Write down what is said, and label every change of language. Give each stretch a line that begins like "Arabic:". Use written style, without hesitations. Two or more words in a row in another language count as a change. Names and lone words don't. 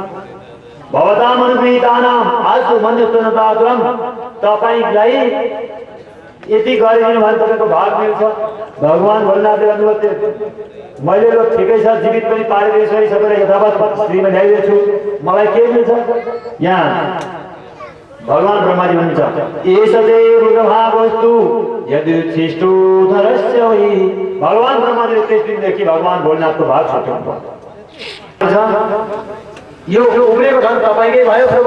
Sanskrit: भवताम अनुगृहीतानाम
Nepali: आजको मन्यस्तनतातुरम तपाईलाई यति गरिदिनु भने तपाईँको भाग मिल्छ। भगवान भोलेनाथले भन्नुभयो मैले ल ठिकै छ जीवित पनि पारिदिएछु सबैलाई यथावत श्रीमा ल्याइदिएछु मलाई के मिल्छ। यहाँ भगवान ब्रह्माजी भन्छ
Sanskrit: एषते रुद्रभागस्तु यदि उच्छिष्टो धरस्य वै।
Nepali: भगवान ब्रह्माजीले त्यस दिनदेखि भगवान भोलेनाथको भाग छुट्याउनु यो उब्रेको धन तपाईँकै भयो प्रभु।